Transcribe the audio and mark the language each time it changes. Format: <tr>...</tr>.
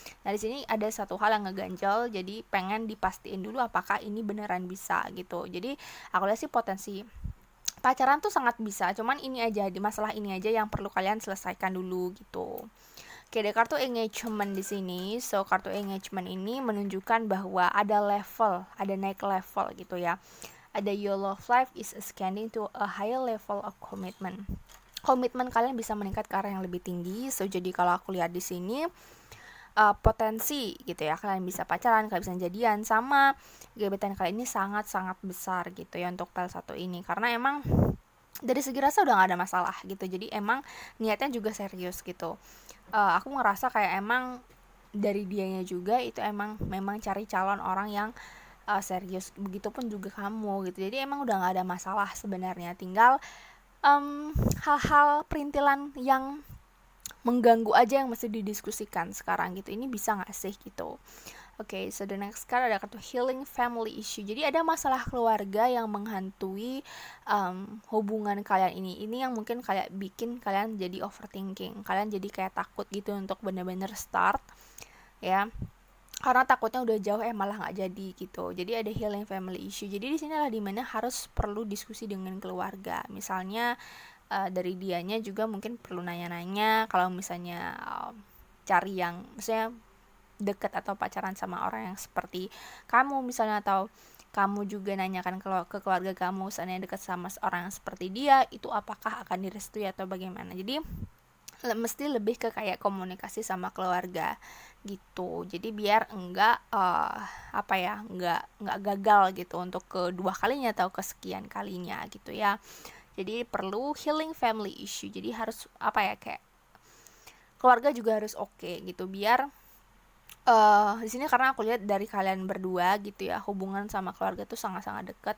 <id>Nah di sini ada satu hal yang ngeganjel, jadi pengen dipastiin dulu apakah ini beneran bisa gitu. Jadi aku lihat sih potensi pacaran tuh sangat bisa, cuman ini aja, di masalah ini aja yang perlu kalian selesaikan dulu gitu. Oke, ada kartu engagement di sini. So kartu engagement ini menunjukkan bahwa ada level, ada naik level gitu ya.</id> <en>Ada your love life is ascending to a higher level of commitment.</en> <id>Komitmen kalian bisa meningkat ke arah yang lebih tinggi. So jadi kalau aku lihat di sini potensi gitu ya, kalian bisa pacaran, kalian bisa jadian, sama gebetan kalian ini sangat-sangat besar gitu ya untuk PL1 ini, karena emang dari segi rasa udah gak ada masalah gitu. Jadi emang niatnya juga serius gitu. Aku ngerasa kayak emang dari dianya juga itu memang cari calon orang yang serius, begitupun juga kamu gitu. Jadi emang udah gak ada masalah sebenarnya, tinggal hal-hal perintilan yang mengganggu aja yang mesti didiskusikan sekarang gitu. Ini bisa gak sih gitu. Oke,</id> <en>so the next card</en> <id>ada kartu healing family issue. Jadi ada masalah keluarga yang menghantui hubungan kalian ini. Ini yang mungkin kayak bikin kalian jadi overthinking. Kalian jadi kayak takut gitu untuk bener-bener start ya. Karena takutnya udah jauh malah nggak jadi gitu. Jadi ada healing family issue. Jadi di sini adalah dimana harus perlu diskusi dengan keluarga. Misalnya dari dianya juga mungkin perlu nanya-nanya kalau misalnya cari yang misalnya deket atau pacaran sama orang yang seperti kamu misalnya, atau kamu juga nanyakan ke keluarga kamu seandainya dekat sama orang yang seperti dia, itu apakah akan direstui atau bagaimana. Jadi mesti lebih ke kayak komunikasi sama keluarga gitu. Jadi biar enggak enggak gagal gitu untuk kedua kalinya atau kesekian kalinya gitu ya. Jadi perlu healing family issue. Jadi harus kayak keluarga juga harus oke gitu, biar di sini karena aku lihat dari kalian berdua gitu ya, hubungan sama keluarga tuh sangat-sangat dekat.</id>